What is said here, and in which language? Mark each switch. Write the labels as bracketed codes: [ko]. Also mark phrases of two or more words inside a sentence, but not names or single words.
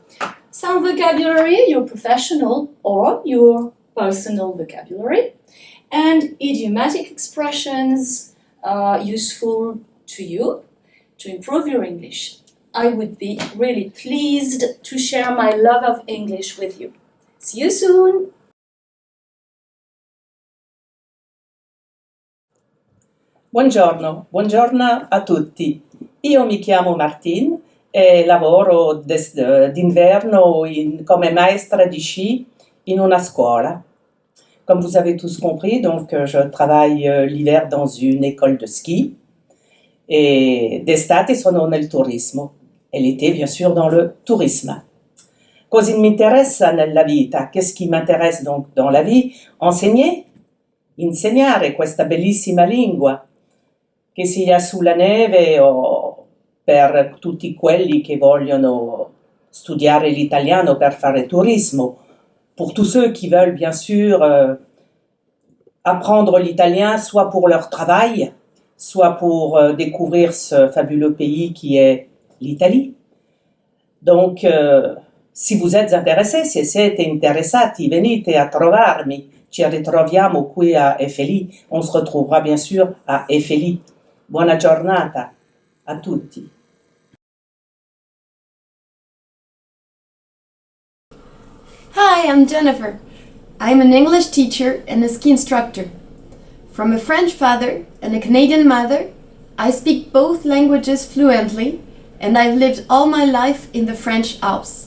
[en] Some vocabulary, your professional or your personal vocabulary, and idiomatic expressions useful to you to improve your English. I would be really pleased to share my love of English with you. See you soon! [it] Buongiorno a tutti. Io mi chiamo Martine e lavoro d'inverno come maestra di sci in una scuola. [fr] Comme vous avez tous compris, donc je travaille l'hiver dans une école de ski [it] e d'estate sono nel turismo [fr] e l'été bien sûr dans le tourisme. [it] Cosa mi interessa nella vita? [fr] Qu'est-ce qui m'intéresse donc dans la vie? Enseigner, [it] insegnare questa bellissima lingua, che sia sulla neve o per tutti quelli che vogliono studiare l'italiano per fare turismo, [fr] pour tous ceux qui veulent bien sûr apprendre l'italien soit pour leur travail, soit pour découvrir ce fabuleux pays qui est l'Italie. Donc, si vous êtes intéressés, [it] se siete interessati, venite a trovarmi. Ci ritroviamo qui a FLI. [fr] On se retrouvera bien sûr à FLI. [it] Buona giornata a tutti. [en] Hi, I'm Jennifer. I'm an English teacher and a ski instructor. From a French father and a Canadian mother, I speak both languages fluently, and I've lived all my life in the French Alps.